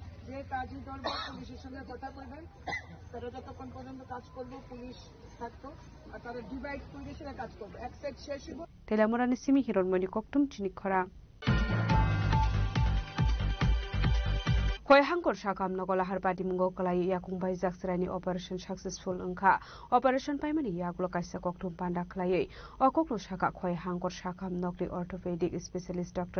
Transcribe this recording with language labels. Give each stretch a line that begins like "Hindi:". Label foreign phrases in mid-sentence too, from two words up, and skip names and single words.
Bangla: যে কাজই করবো পুলিশের সঙ্গে কথা বলবেন, তারা যতক্ষণ পর্যন্ত কাজ করবো পুলিশ থাকতো আর তারা ডিভাইড করে সেটা কাজ করবো, এক সাইড শেষ হইব।
Kok Borok: Telamorani simi hironmoni koktum chinikora. Koi hangkor shakam nogola harbadi mungo kalai yakung bai jaksrani
English: operation successful
Kok Borok: angka. Operation paimani yaklo kaisa koktum panda kalai. Okoklo shaka koi hangkor shakam nokli
English: orthopedic specialist
Kok Borok: Dr.